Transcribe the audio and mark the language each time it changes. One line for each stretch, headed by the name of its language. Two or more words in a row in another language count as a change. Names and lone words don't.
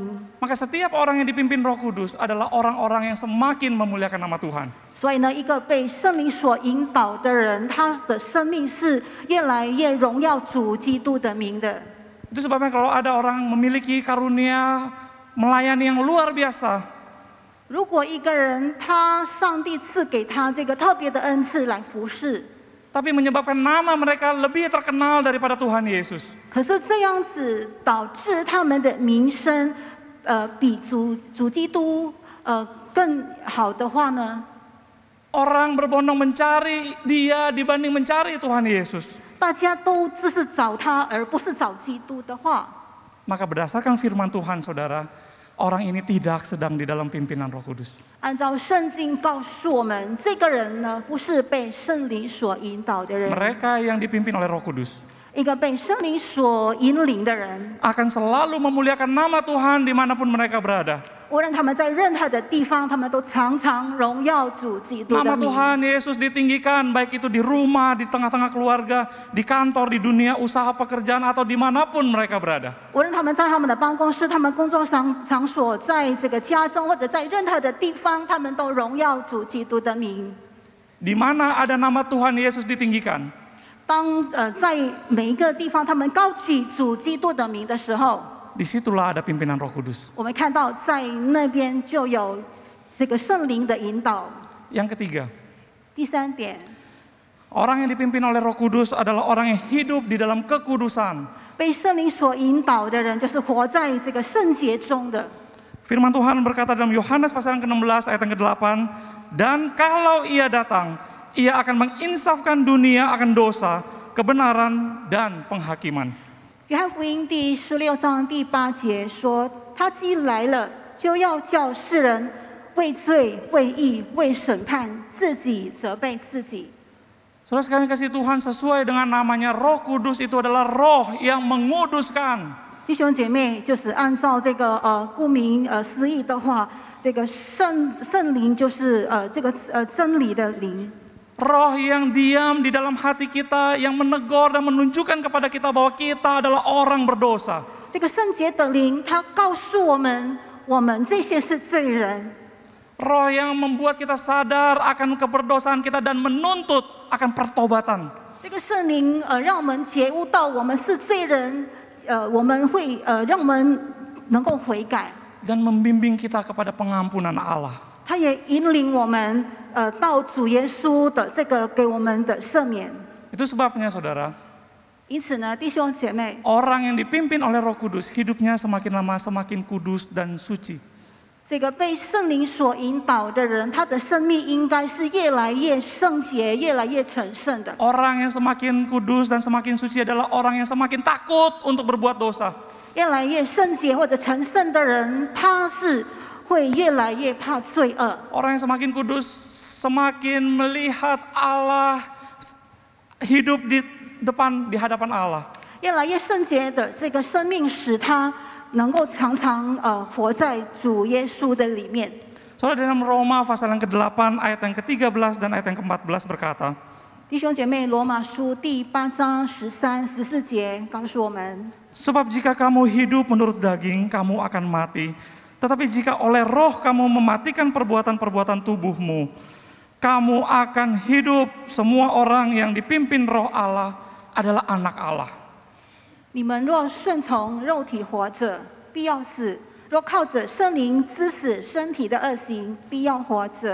Indonesian: Maka setiap orang yang dipimpin Roh Kudus adalah orang-orang yang semakin memuliakan nama Tuhan.
Chinese: 所以呢，一个被圣灵所引导的人，他的生命是越来越荣耀主基督的名的。
Indonesian: Itu sebabnya kalau ada orang memiliki karunia melayani yang luar biasa,
Chinese: 如果一个人上帝赐给他这个特别的恩赐来服侍，
Indonesian: tapi menyebabkan nama mereka lebih terkenal daripada Tuhan Yesus.
Chinese: 可是这样子导致他们的名声，比主基督更好的话呢？
Indonesian: Orang berbondong mencari dia dibanding mencari Tuhan Yesus.
Chinese: 大家都只是找他，而不是找基督的话，
Indonesian: Maka berdasarkan firman Tuhan, saudara, orang ini tidak sedang di dalam pimpinan Roh Kudus.
Chinese: 按照圣经告诉我们，这个人呢，不是被圣灵所引导的人，
Indonesian: Mereka yang dipimpin oleh Roh Kudus
Chinese: 一个被圣灵所引领的人，
Indonesian: akan selalu memuliakan nama Tuhan dimanapun mereka berada.
Chinese: 无论他们在任何的地方，他们都常常荣耀主基督的
Indonesian: Nama
Chinese: 名。
Indonesian: Tuhan Yesus ditinggikan, baik itu di rumah, di tengah-tengah keluarga, di kantor, di dunia usaha pekerjaan, atau dimanapun mereka berada.
Chinese: 无论他们在他们的办公室、他们工作场所，在这个家中或者在任何的地方，他们都荣耀主基督的名。
Indonesian: Di mana ada nama Tuhan Yesus ditinggikan,
Chinese: 当在每一个地方，他们高举主基督的名的时候，
Indonesian: disitulah ada pimpinan Roh Kudus.
Chinese: 我们看到在那边就有这个圣灵的引导。
Indonesian: Yang ketiga,
Chinese: 第三点，
Indonesian: orang yang dipimpin oleh Roh Kudus adalah orang yang hidup di dalam kekudusan.
Chinese: 被圣灵所引导的人，就是活在这个圣洁中的。
Indonesian: Firman Tuhan berkata dalam Yohanes pasal yang ke-16 ayat yang ke-8, dan kalau ia datang, ia akan menginsafkan dunia akan dosa, kebenaran, dan penghakiman.
Chinese: 约翰福音第16章第8节说：“他既来了，就要叫世人为罪、为义、为审判，自己责备自己。”
Indonesian: Saudara sekalian kasih Tuhan, sesuai dengan namanya, Roh Kudus itu adalah roh yang menguduskan.
Chinese: 弟兄姐妹，就是按照这个顾名思义的话，这个圣灵就是这个真理的灵。
Indonesian: Roh yang diam di dalam hati kita, yang menegur dan menunjukkan kepada kita bahwa kita adalah orang berdosa.
Chinese: 这个圣洁的灵，它告诉我们，我们这些是罪人。
Indonesian: Roh yang membuat kita sadar akan keberdosaan kita dan menuntut akan pertobatan.
Chinese: 这个圣灵让我们觉悟到我们是罪人，我们会让我们能够悔改，
Indonesian: Dan membimbing kita kepada pengampunan Allah.
Chinese: 他也引领我们到主耶稣的这个给我们的赦免。
Indonesian: Itu sebabnya saudara,
Chinese: 因此呢，弟兄姐妹，
Indonesian: orang yang dipimpin oleh Roh Kudus hidupnya semakin lama semakin kudus dan suci.
Chinese: 这个被圣灵所引导的人，他的生命应该是越来越圣洁、越来越成圣的。
Indonesian: Orang yang semakin kudus dan semakin suci adalah orang yang semakin takut untuk berbuat dosa.
Chinese: 越来越圣洁或者成圣的人，他是会越来越怕罪恶。
Indonesian: Orang yang semakin kudus semakin melihat Allah hidup di hadapan Allah.
Chinese: 越来越圣洁的这个生命，使他能够常常活在主耶稣的里面。
Indonesian: Saudara, dalam Roma pasal yang ke-8 ayat yang ke-13 dan ayat yang ke-14 berkata,
Chinese: 弟兄姐妹，罗马书第8章13、14节告诉我们：
Indonesian: sebab jika kamu hidup menurut daging, kamu akan mati. Tetapi jika oleh roh kamu mematikan perbuatan-perbuatan tubuhmu, kamu akan hidup. Semua orang yang dipimpin roh Allah adalah anak Allah.
Chinese: 你们若顺从肉体活着，必要死；若靠着圣灵治死身体的恶行，必要活着。